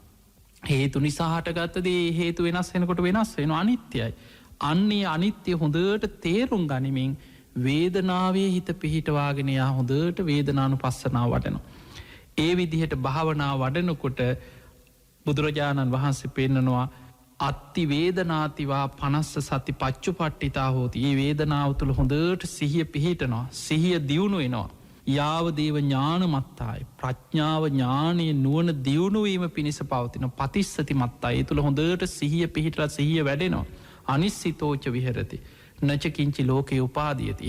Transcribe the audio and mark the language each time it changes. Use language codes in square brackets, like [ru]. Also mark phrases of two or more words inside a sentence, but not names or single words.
[si] හේතු නිසා හටගත්තදේ හේතු වෙනස් වෙනකොට වෙනස් වෙන අනිත්‍යයි. අන්නේ අනිත්‍ය හොඳට තේරුම් ගනිමින් වේදනාවේ හිත පිහිටවාගෙන යා හොඳට වේදනානු පස්සනාව වටනවා. ඒ විදිහට භාවනා වඩනකොට බුදුරජාණන් වහන්සේ පෙන්නනවා [pi] අත්ති වේදනාතිවා පනස්ස සති පච්චු පට්ටිතා හෝති. [si] ඒ වේදනාව තුළ හොඳට සිහිය පිහිටනවා. සිහිය දියුණු වෙනවා. [pi] යාවදේව ඥාන මත්තායි [si] ප්‍රඥාව ඥානය නුවන දියුණුවීම පිණිස පවතින [pi] පතිස්සති මත්තා. [si] ඒ තුළ හොඳට සිහිය පිහිටල සිහිය වැඩෙනවා. [pi] අනිස්සිතෝච විහරති. නචකින්චි ලෝකයේ උපාදියති.